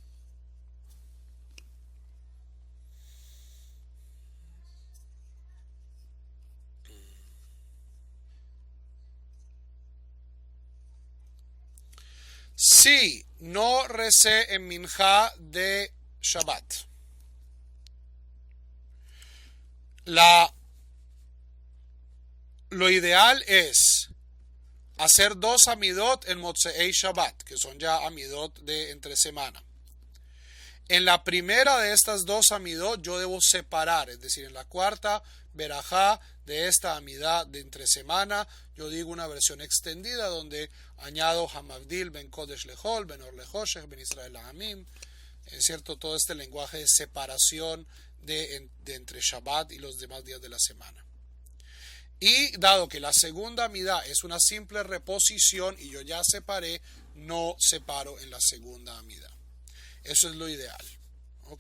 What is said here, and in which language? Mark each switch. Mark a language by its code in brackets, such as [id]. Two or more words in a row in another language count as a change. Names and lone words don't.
[es] Si no recé en minjá de Shabbat, lo ideal es hacer dos amidot en [he] מוצאי שבת, [es] que son ya amidot de entre semana. En la primera de estas dos amidot yo debo separar, es decir, en la cuarta verajá de esta amidad de entre semana, yo digo una versión extendida donde añado [he] המבדיל בין קודש לחול בין אור לחושך בין ישראל לעמים, [es] es cierto, todo este lenguaje de separación de entre Shabbat y los demás días de la semana. Y dado que la segunda amidad es una simple reposición y yo ya separé, no separo en la segunda amidad. Eso es lo ideal. ¿Ok?